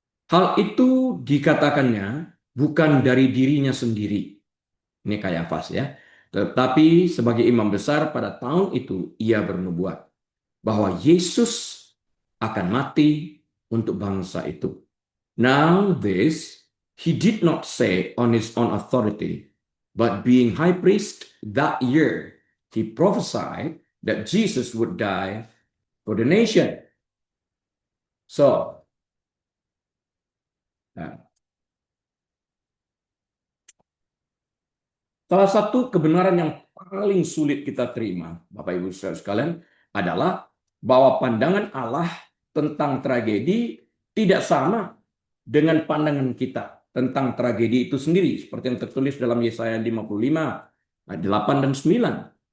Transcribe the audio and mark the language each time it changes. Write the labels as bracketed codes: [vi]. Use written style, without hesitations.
[id] Hal itu dikatakannya bukan dari dirinya sendiri. Ini Kayafas ya. Tetapi sebagai imam besar pada tahun itu ia bernubuat bahwa Yesus akan mati untuk bangsa itu. [en] Now this he did not say on his own authority, but being high priest that year, he prophesied that Jesus would die for the nation. [id] So, nah, salah satu kebenaran yang paling sulit kita terima, Bapak Ibu saudara sekalian, adalah bahwa pandangan Allah tentang tragedi tidak sama dengan pandangan kita tentang tragedi itu sendiri, seperti yang tertulis dalam Yesaya 55 ayat 8 dan 9.